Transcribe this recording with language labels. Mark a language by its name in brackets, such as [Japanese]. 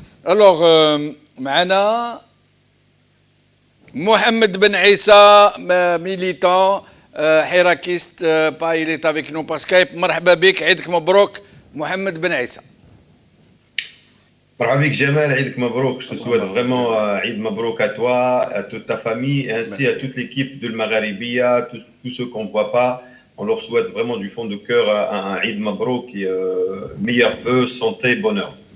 [French] Alors, [Arabic] معنا [French] Mohamed Ben Issa, militant, حراكيست, il est avec nous par Skype. [Arabic] مرحبا بك, عيدك مبروك محمد بن عيسى. مرحبا بك جمال, عيدك مبروك. [French] Je te souhaite vraiment عيد مبروك à toi, à toute ta famille, et ainsi à toute l'équipe de Maghribia, tous ceux qu'on ne voit pas. On leur souhaite vraiment du fond de cœur un [Arabic] عيد مبروك [French] et meilleurs vœux, santé, bonheur.